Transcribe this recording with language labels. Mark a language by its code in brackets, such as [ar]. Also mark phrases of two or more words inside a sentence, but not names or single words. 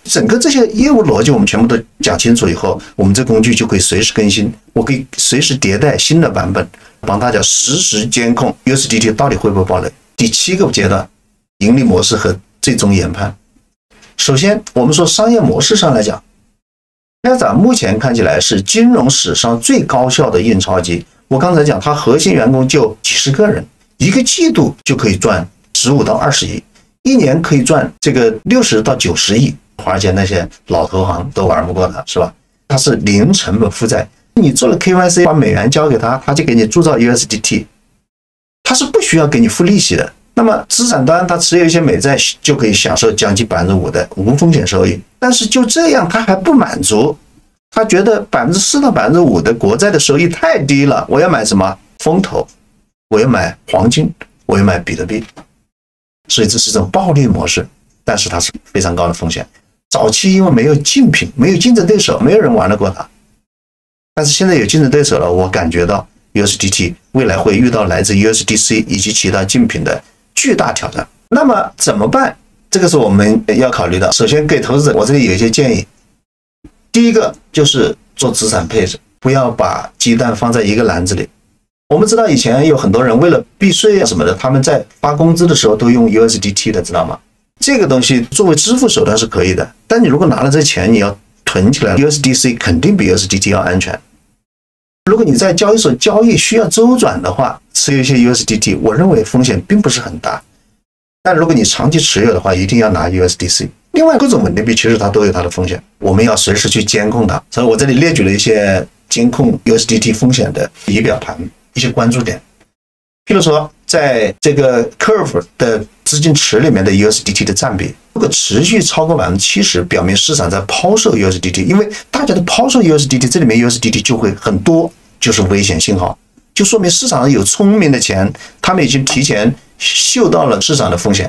[zh] 整個這些業務邏輯我們全部都講清楚以後，我們這工具就可以隨時更新，我可以隨時迭代新的版本，幫大家實時監控 USDT 到底會不會爆雷。第7個階段，盈利模式和最終研判。首先，我們說商業模式上來講 ，Tether 目前看起來是金融史上最高效的印钞機。我刚才講，它核心員工就幾十個人，一個季度就可以賺15到20億，一年可以賺這個60到90億。華爾街那些老投行都玩不過它，是吧？它是零成本負債，你做了 KYC， 把美元交給他，他就給你鑄造 USDT， 它是不需要給你付利息的。那麼資產端它持有一些美債就可以享受將近5%的無風險收益，但是就這樣他還不滿足，他覺得4%到5%的國債的收益太低了，我要買什麼風投，我要買黃金，我要買比特幣，所以這是一種暴利模式，但是它是非常高的風險。早期因為沒有競品，沒有競爭對手，沒有人玩得過它，但是現在有競爭對手了，我感覺到 USDT 未來會遇到來自 USDC 以及其他競品的巨大挑戰。那麼怎麼辦？這個是我們要考慮的。首先給投資者，我這裡有一些建議。第一個就是做資產配置，不要把雞蛋放在一個籃子裡。我们知道以前有很多人為了避稅啊什麼的，他們在發工資的時候都用 USDT 的，知道嗎？這個東西作為支付手段是可以的，但你如果拿了這錢，你要囤起來 ，USDC 肯定比 USDT 要安全。如果你在交易所交易需要周轉的話，持有一些 USDT，我認為風險並不是很大。但如果你長期持有的話，一定要拿 USDC。另外，各種穩定幣其實它都有它的風險，我們要隨時去監控它。所以我這裡列舉了一些監控 USDT 風險的儀表盤，一些關注點。譬如說，在這個 Curve 的資金池裡面的 USDT 的佔比，如果持續超過70%，表明市場在拋售 USDT， 因為大家都拋售 USDT， 這裡面 USDT 就會很多，就是危險信號，就說明市場上有聰明的錢，他們已經提前嗅到了市場的風險。